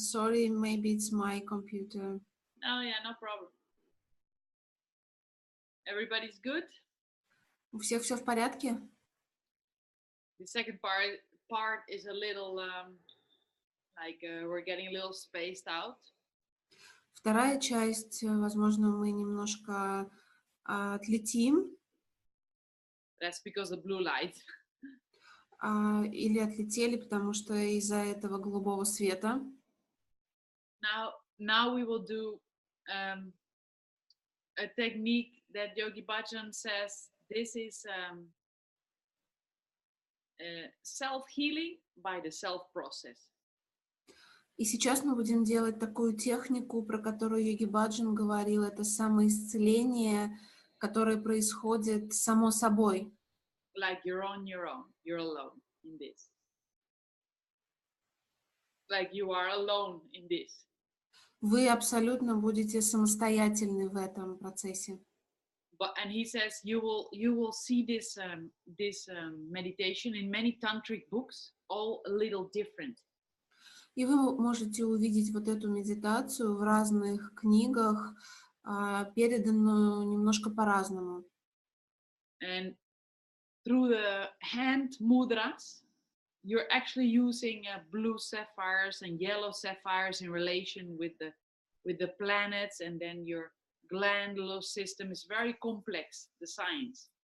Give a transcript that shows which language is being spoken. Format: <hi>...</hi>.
<en>Sorry, maybe it's my computer. Oh, yeah, no problem. Everybody's good?</en> <ru>У всех все в порядке?</ru> <en>The second part is a little like we're getting a little spaced out.</en> <ru>Вторая часть, возможно, мы немножко отлетим.</ru> <en>That's because of blue light.</en> <ru>Или отлетели, потому что из-за этого голубого света.</ru> <en>Now we will do a technique that Yogi Bhajan says this is self-healing by the self-process.</en> <ru>И сейчас мы будем делать такую технику, про которую Йоги Баджан говорил, это самоисцеление, которое происходит само собой.</ru> <en>Like you're on your own, you're alone in this. Like you are alone in this.</en> <ru>Вы абсолютно будете самостоятельны в этом процессе.</ru> <en>And he says you will see this meditation in many tantric books, all a little different.</en> <ru>И вы можете увидеть вот эту медитацию в разных книгах, переданную немножко по-разному.</ru> <en>And through the hand mudras, you're actually using blue sapphires and yellow sapphires in relation with the planets, and then your glandular system is very complex, the science.</en>